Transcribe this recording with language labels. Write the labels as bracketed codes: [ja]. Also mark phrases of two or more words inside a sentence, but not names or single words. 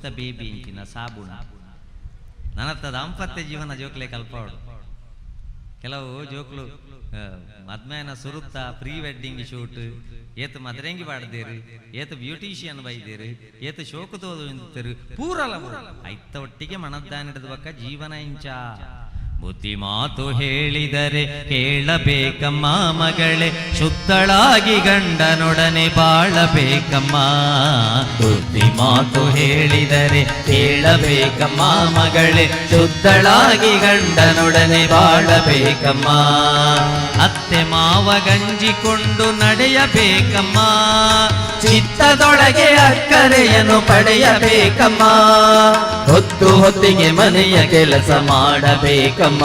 [tcy] ಬೇಬಿ ಇಂಚಿನ ಸಾಬುಣ ನನ್ನತ್ತ ದಾಂಪತ್ಯ ಜೀವನ ಜೋಕ್ಲೆ ಕಲ್ಪವಡು ಕೆಲವು ಜೋಕ್ಲು ಮದ್ಮೇನ ಸುರುತ್ತ [en] pre wedding [tcy] ಶೂಟ್ ಏತು ಮದರಂಗಿ ಬಾಡ್ದೇರು ಏತು ಬ್ಯೂಟಿಷಿಯನ್ ಬೈದೇರು ಏತು ಶೋಕು ತೋದು ಪೂರಲ್ಲ ಐತ ಒಟ್ಟಿಗೆ ಮನದ್ದಾನಿಡದ ಬಕ್ಕ ಜೀವನ ಇಂಚ [kn] ಬುದ್ಧಿ ಮಾತು ಹೇಳಿದರೆ ಕೇಳಬೇಕಮ್ಮ ಮಗಳೇ ಶುದ್ಧಳಾಗಿ ಗಂಡನೊಡನೆ ಬಾಳಬೇಕಮ್ಮ ಬುದ್ಧಿ ಮಾತು ಹೇಳಿದರೆ ಕೇಳಬೇಕಮ್ಮ ಮಗಳೇ ಶುದ್ಧಳಾಗಿ ಗಂಡನೊಡನೆ ಬಾಳಬೇಕಮ್ಮ ಅತ್ತೆ ಮಾವ ಗಂಜಿಕೊಂಡು ನಡೆಯಬೇಕಮ್ಮ ಚಿತ್ತದೊಳಗೆ ಅಕ್ಕರೆಯನ್ನು ಪಡೆಯಬೇಕಮ್ಮ ಹೊತ್ತು ಹೊತ್ತಿಗೆ ಮನೆಯ ಕೆಲಸ ಮಾಡಬೇಕಮ್ಮ